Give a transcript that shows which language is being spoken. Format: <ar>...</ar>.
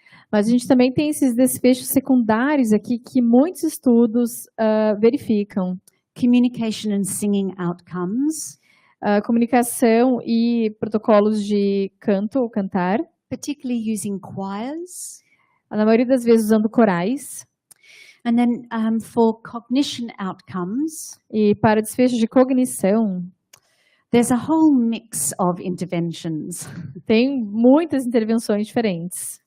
<pt>Mas a gente também tem esses desfechos secundários aqui que muitos estudos verificam.</pt> <en>Communication and singing outcomes.</en> <pt>Comunicação e protocolos de canto ou cantar.</pt> <en>Particularly using choirs.</en> <pt>Na maioria das vezes usando corais.</pt> <en>And then for cognition outcomes.</en> <pt>E para desfechos de cognição.</pt> <en>There's a whole mix of interventions.</en> <pt>Tem muitas intervenções diferentes.</pt>